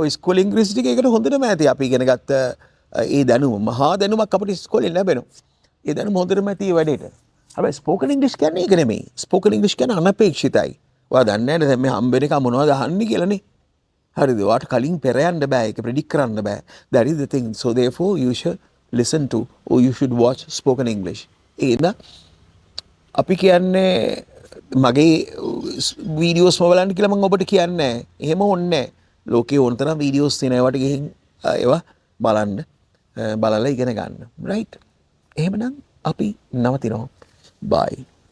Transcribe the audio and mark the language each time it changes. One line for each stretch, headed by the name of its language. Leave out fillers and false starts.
Sinhala: ඔය ඉස්කෝලේ ඉංග්‍රීසි ටික ඒකට හොඳටම ඇති. අපි ඉගෙන ගත්ත ඒ දැනුම මහා දැනුමක් අපිට ඉස්කෝලේ ලැබෙනවා. ඒ දැනුම හොඳටම ඇති වැඩේට. හැබැයි ස්පෝකන් ඉංග්‍රීසි කියන්නේ ඒක නෙමෙයි. ස්පෝකන් ඉංග්‍රීසි කියන්නේ අනපේක්ෂිතයි. ඔයා දන්නේ නැහැ දැන් මේ හම්බෙන එක මොනවද අහන්නේ කියලානේ. හරිද? ඔයාට කලින් පෙර යන්න බෑ. ඒක ප්‍රෙඩික්ට් කරන්න බෑ.
English: That is the thing. So therefore you should listen to or you should watch spoken English.
Sinhala: ඒන අපි කියන්නේ මගේ වීඩියෝස් බලන්න කියලා මම ඔබට කියන්නේ නැහැ. එහෙම ඕනේ නැහැ. ලෝකේ ඕන තරම් වීඩියෝස් තියෙනවා. ඒවට ගිහින් ඒවා බලන්න. බලලා ඉගෙන ගන්න. right? එහෙමනම් අපි නවතිනවා. bye.